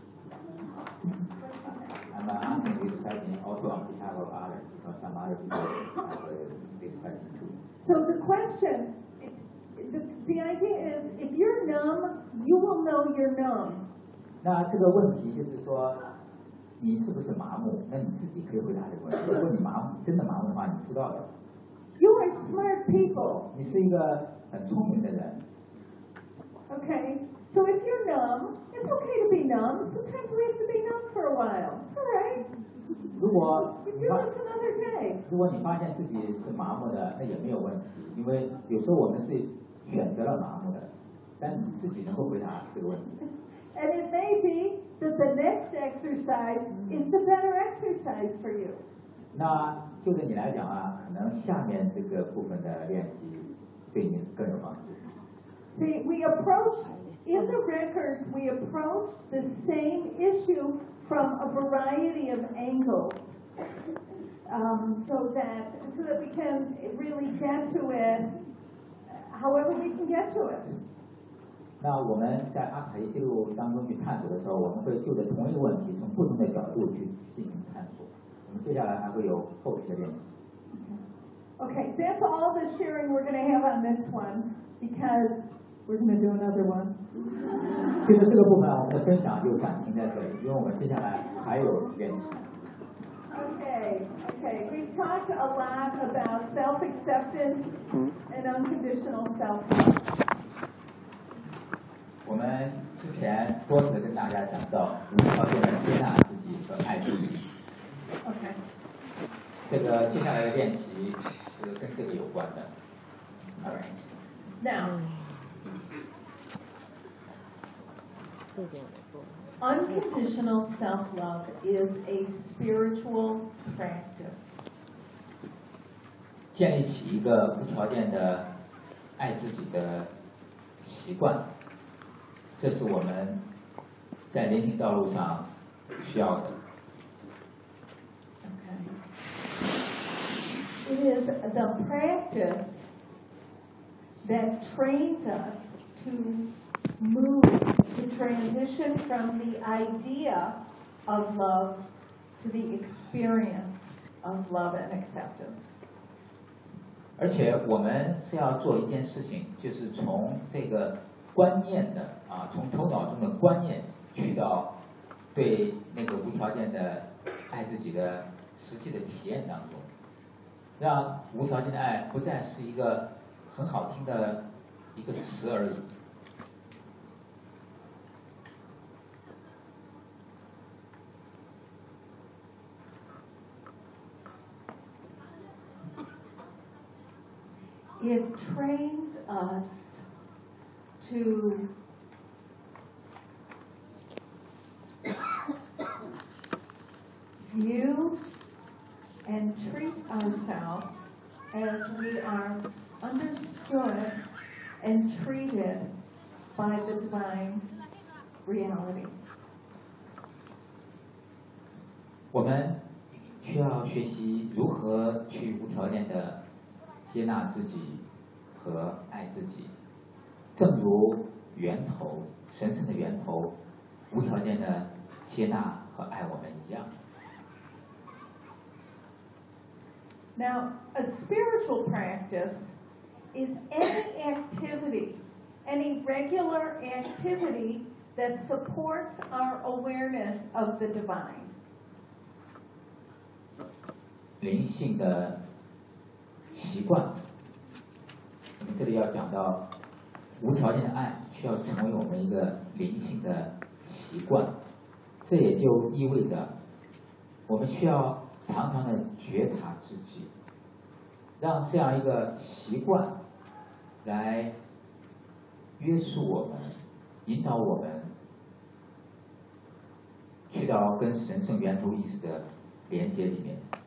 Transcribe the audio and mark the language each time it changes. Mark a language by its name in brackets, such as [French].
[English] I'm asking this question also on behalf of others, because some other people have this question too. So the question, the idea is, if you're numb, you will know you're numb. [Chinese] 那这个问题就是说，你是不是麻木？那你自己可以回答这个问题。如果你麻木，真的麻木的话，你知道的。 [English] You are smart people. [Chinese] 你是一个很聪明的人。 [English] Okay, so if you're numb, it's okay to be numb. Sometimes we have to be numb for a while. It's all right. [Chinese] 如果 [English] you do it another day. [Chinese] 如果你发现自己是麻木的，那也没有问题，因为有时候我们是选择了麻木的。但你自己能够回答这个问题。 [English] And it may be that the next exercise is the better exercise for you. [Chinese] 那就对你来讲啊，可能下面这个部分的练习对你更有帮助。 [English] See, we approach, in the records, we approach the same issue from a variety of angles, so that we can really get to it however we can get to it. [Chinese] 那我们在阿卡西记录当中去探索的时候，我们会就着同一个问题从不同的角度去进行探索。我们接下来还会有后续的练习。 [English] Okay, that's all the sharing we're going to have on this one, because... We're going to do another one. [Chinese] 其实这个部分我们的分享就暂停在这里，因为我们接下来还有练习。 [English] Okay, we've talked a lot about self-acceptance and unconditional self-love. [Chinese] 我们之前多次跟大家讲到如何接纳自己和爱自己。 [English] Okay. [Chinese] 这个接下来的练习是跟这个有关的。 [English] All right. Now. Unconditional self-love is a spiritual practice. [Chinese] 建立起一个无条件的爱自己的习惯，这是我们在灵性道路上需要的。 [English] Okay. It is the practice that trains us to. Move to transition from the idea of love to the experience of love and acceptance. [Chinese] 而且我们是要做一件事情，就是从这个观念的啊，从头脑中的观念去到对那个无条件的爱自己的实际的体验当中，让无条件的爱不再是一个很好听的一个词而已。 [English] It trains us to view and treat ourselves as we are understood and treated by the divine reality. [Chinese] 我们需要学习如何去无条件的接纳自己和爱自己，正如源头神圣的源头无条件的接纳和爱我们一样。 [English] Now a spiritual practice is any activity, any regular activity that supports our awareness of the divine. [Chinese] 灵性的习惯，我们这里要讲到无条件的爱需要成为我们一个灵性的习惯，这也就意味着我们需要常常的觉察自己，让这样一个习惯来约束我们，引导我们去到跟神圣源头意识的连接里面。